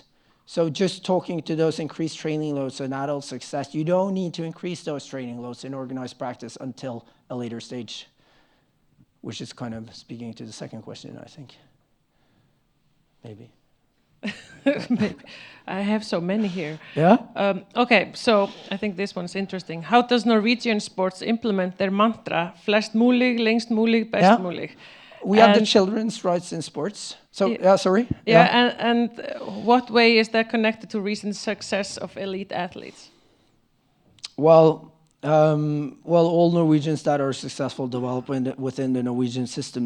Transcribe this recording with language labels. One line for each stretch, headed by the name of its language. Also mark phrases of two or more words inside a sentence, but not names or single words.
English: So just talking to those increased training loads and adult success, you don't need to increase those training loads in organized practice until a later stage, which is kind of speaking to the second question, I think. Maybe. Maybe. I have so many here. Yeah? Okay, so I think this one's interesting. How does Norwegian sports implement their mantra,
Norwegian: flest mulig, lengst mulig, best mulig?
English: We have the children's rights in sports. So, sorry. Yeah, and what way is that connected to recent success of elite athletes? Well, all Norwegians that are successful develop within the Norwegian system.